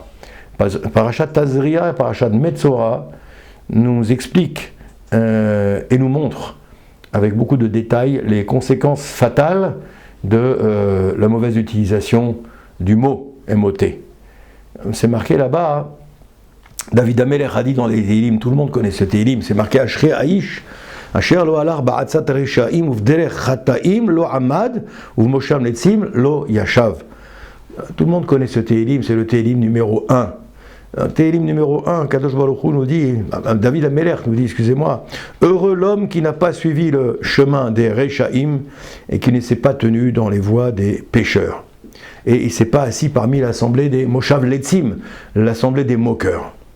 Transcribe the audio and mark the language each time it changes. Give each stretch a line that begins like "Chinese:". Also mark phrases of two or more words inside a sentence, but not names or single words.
French: Parachat Tazria et parachat Metzora nous expliquent et nous montrent avec beaucoup de détails les conséquences fatales de la mauvaise utilisation du mot MOT. C'est marqué là-bas, David Amelech a dit dans les Télim, tout le monde connaît ce Télim, c'est marqué
Hebrew: אשרי האיש אשר לא הלך בעצת רשעים ובדרך חטאים לא עמד ובמושב לצים לא ישב.
French: Tout le monde connaît ce Télim, c'est le Télim numéro 1. Télim numéro 1, Kadosh Baruch Hu nous dit, David Amelech nous dit, excusez-moi, heureux l'homme qui n'a pas suivi le chemin des Reshaim et qui ne s'est pas tenu dans les voies des pécheurs. Et il ne s'est pas assis parmi l'assemblée des
Hebrew: מושב לצים,
French: l'assemblée des moqueurs.